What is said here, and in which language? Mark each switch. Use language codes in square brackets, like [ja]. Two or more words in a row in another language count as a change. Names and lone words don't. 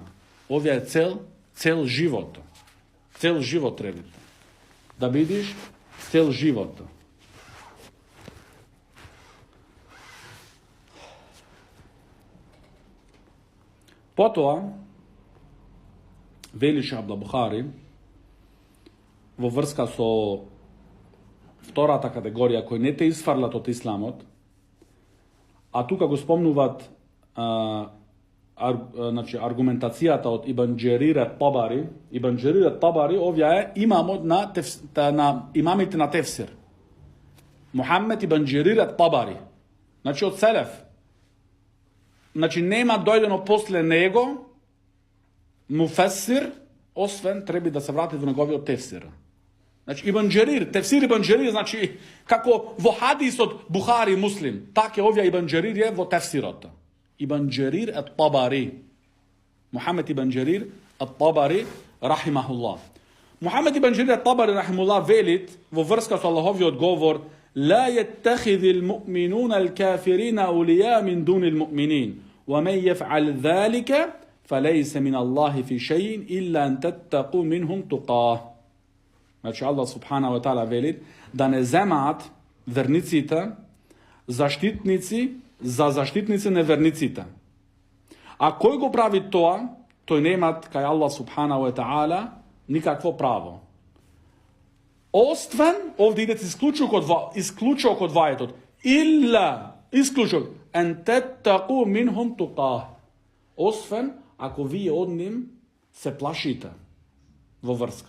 [bs] Ovdje je cel život. Cel život trebite. Da vidiš cel život. Potom veli šeha Buhari [mk] во врска со втората категорија кој не те изфарлат од исламот, а тука го спомнуват значи аргументацијата од Ибн Џерир ат-Табари. Ибн Џерир ат-Табари овие е имамот на имамите на тефсир. Мухаммед Ибн Џерир ат-Табари. Значи од селеф. Значи нема дојдено после него муфесир, освен треба да се врати во неговиот тефсир. Значи Ибн Џерир, тефсир Ибн Џерир, значи како во хадисот Бухари Муслим, така овие Ибн Џерир е во тефсирот. Ибн Џерир ат-Табари. Мухаммед Ибн Џерир ат-Табари рахимахуллах. Мухаммед Ибн Џерир ат-Табари рахимахуллах велит во врска со Аллаховиот говор: [ar] لا يتخذ المؤمنون الكافرين أولياء من دون المؤمنين ومن يفعل ذلك فليس من الله في شيء إلا أن تتقوا منهم تقاه. [mk] Значи Аллах [ar] سبحانه وتعالى [mk] вели да не земаат верниците заштитници за заштитници неверниците. А кој го прави тоа, тој немат кај Аллах [ar] سبحانه وتعالى [mk] никакво право. Освен, овде идете исклучок од вајетот, илла, исклучок, [ar] إن تتقوا منهم تقاة. [mk] Освен, ако вие од ним се плашите во врска.